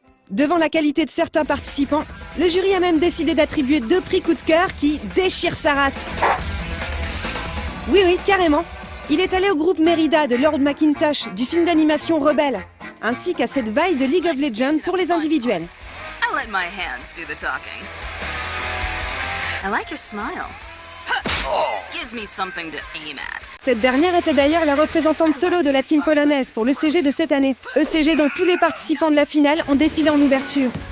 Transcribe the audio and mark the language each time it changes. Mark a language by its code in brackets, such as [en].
[fr] Devant la qualité de certains participants, le jury a même décidé d'attribuer 2 prix coup de cœur qui déchirent sa race. Oui, carrément. Il est allé au groupe Mérida de Lord McIntosh du film d'animation Rebelle, ainsi qu'à cette vaille de League of Legends pour les individuels. [en] I let my hands do the talking. I like your smile. Gives me something to aim at. [fr] Cette dernière était d'ailleurs la représentante solo de la team polonaise pour l'ECG de cette année. ECG dont tous les participants de la finale ont défilé en ouverture.